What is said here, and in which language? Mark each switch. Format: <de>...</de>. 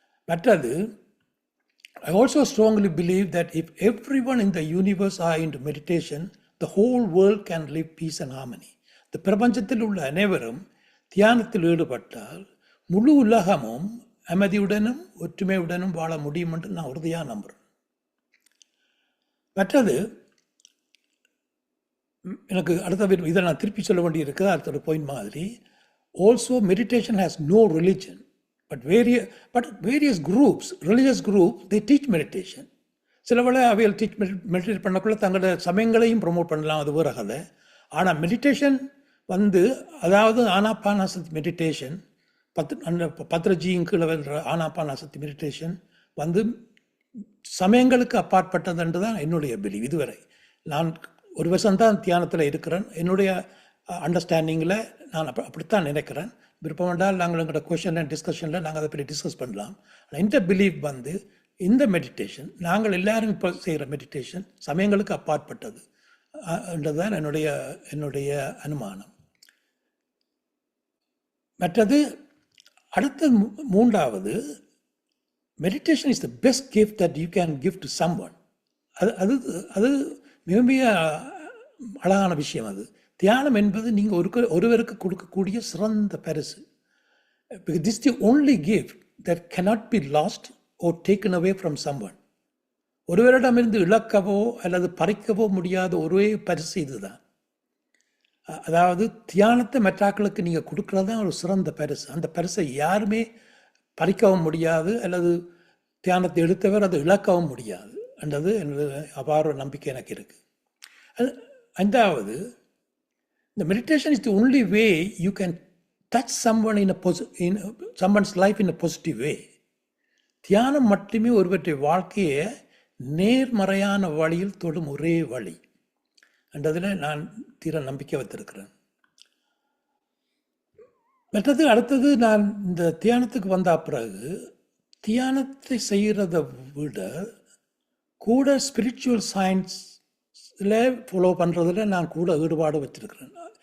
<ta>மற்றது,</ta> <en>I also strongly believe that if everyone in the universe are into meditation, the whole world can live peace and harmony.</en> <ta>இந்த பிரபஞ்சத்தில் உள்ள அனைவரும் தியானத்தில் ஈடுபட்டால் முழு உலகமும் அமைதியுடனும் ஒற்றுமையுடனும் வாழ முடியும் என்று நான் உறுதியாக நம்புகிறேன். மற்றது, எனக்கு அடுத்த இதை நான் திருப்பி சொல்ல வேண்டியிருக்கு, அடுத்த பாயிண்ட் மாதிரி.</ta> <en>Also meditation has no religion. But various groups, religious groups, they teach meditation.</en> <ta>சில வேளை அவையில் மெடிடேட் பண்ணக்குள்ள தங்களோட சமயங்களையும் ப்ரொமோட் பண்ணலாம், அது வேறு கதை. ஆனால் மெடிடேஷன் வந்து, அதாவது ஆனாபானாசக்தி மெடிடேஷன், பத்ரஜியின் கீழே வர ஆனாபானாசக்தி மெடிடேஷன் வந்து சமயங்களுக்கு அப்பாற்பட்டதுன்று தான் என்னுடைய பிலீவ். இதுவரை நான் ஒரு வருஷம்தான் தியானத்தில் இருக்கிறேன். என்னுடைய அண்டர்ஸ்டாண்டிங்கில் நான் அப்படித்தான் நினைக்கிறேன். விருப்பம் என்றால் நாங்கள் எங்களோட கொஷன் அண்ட் டிஸ்கஷனில் நாங்கள் அதை பற்றி டிஸ்கஸ் பண்ணலாம். ஆனால் இந்த பிலீவ் வந்து இந்த மெடிடேஷன் நாங்கள் எல்லாரும் இப்போ செய்கிற மெடிடேஷன் சமயங்களுக்கு அப்பாற்பட்டது என்றதுதான் என்னுடைய அனுமானம். மற்றது, அடுத்த மூன்றாவது,</ta> <en>Meditation is the best gift that you can give to someone.</en> <ta>அது மிக மிக அழகான விஷயம். அது தியானம் என்பது நீங்கள் ஒருவருக்கு கொடுக்கக்கூடிய சிறந்த பரிசு.</ta> <en>This is the only gift that cannot be lost or taken away from someone.</en> <ta>ஒருவரிடமிருந்து இழக்கவோ அல்லது பறிக்கவோ முடியாத ஒரே பரிசு இதுதான். அதாவது தியானத்தை மற்றாக்களுக்கு நீங்கள் கொடுக்கறது தான் ஒரு சிறந்த பரிசு. அந்த பரிசை யாருமே பறிக்கவும் முடியாது, அல்லது தியானத்தை எடுத்தவர் அதை இழக்கவும் முடியாது என்றது என்னோட அபார நம்பிக்கை எனக்கு இருக்குது. ஐந்தாவது,</ta> <en>the meditation is the only way you can touch someone in someone's life in a positive way.</en> <ta>தியானம் மட்டுமே ஒருவற்றை வாழ்க்கையை நேர்மறையான வழியில் தொடும் ஒரே வழி என்றதில் நான் தீர நம்பிக்கை வைத்திருக்கிறேன். மற்றது, அடுத்தது, நான் இந்த தியானத்துக்கு வந்த பிறகு தியானத்தை செய்கிறத விட கூட ஸ்பிரிச்சுவல் சயின்ஸில் ஃபாலோ பண்ணுறதுல நான் கூட ஈடுபாடு வச்சிருக்கிறேன்.</ta>